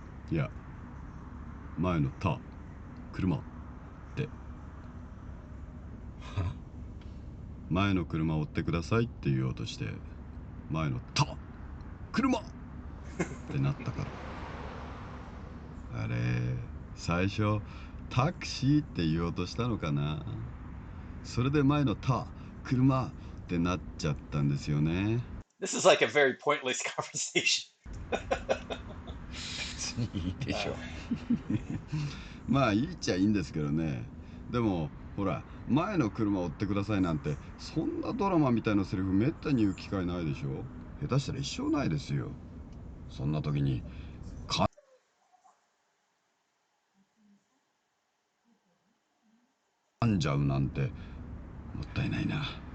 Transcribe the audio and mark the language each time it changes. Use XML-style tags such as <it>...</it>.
<ja>いや前の車って前の車追ってくださいって言おうとして前の車ってなったから。あれ最初タクシーって言おうとしたのかな。それで前の車ってなっちゃったんですよね。</ja> <en>This is like a very pointless conversation.</en> <ja>別にいいでしょ。まあいいっちゃいいんですけどね。でもほら前の車追ってくださいなんてそんなドラマみたいなセリフめったに言う機会ないでしょ。下手したら一生ないですよ。そんな時に噛んじゃうなんてもったいないな。</ja>